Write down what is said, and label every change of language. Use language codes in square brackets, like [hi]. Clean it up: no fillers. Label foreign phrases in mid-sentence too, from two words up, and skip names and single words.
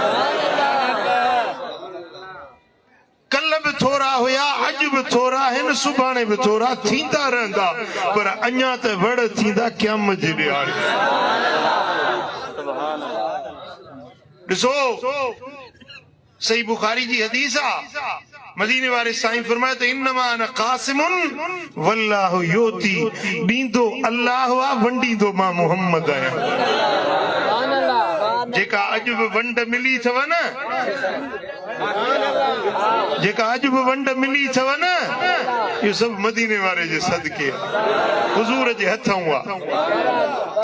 [ur] کل بھی [sd] थोरा हुया, [ur] آج بھی [sd] थोरा आहिनि, सुभाणे भी थोरा थींदा रहंदा, पर अञा त वड़ थींदा क़यामत जे ॾियारे। ॾिसो सही बुखारी जी हदीस आ, मदीने वारे साईं फरमाए त [ar] إنما أنا قاسم والله يعطي, [sd] ॾींदो अल्लाह आ, वंडींदो मां मोहम्मद आहियां। जेका अॼु बि वंड मिली अथव न, जेका [ur] آج بھی [sd] वंड मिली अथव न, इहो सब मदीने वारे जे सदके हुजूर जे हथों आ।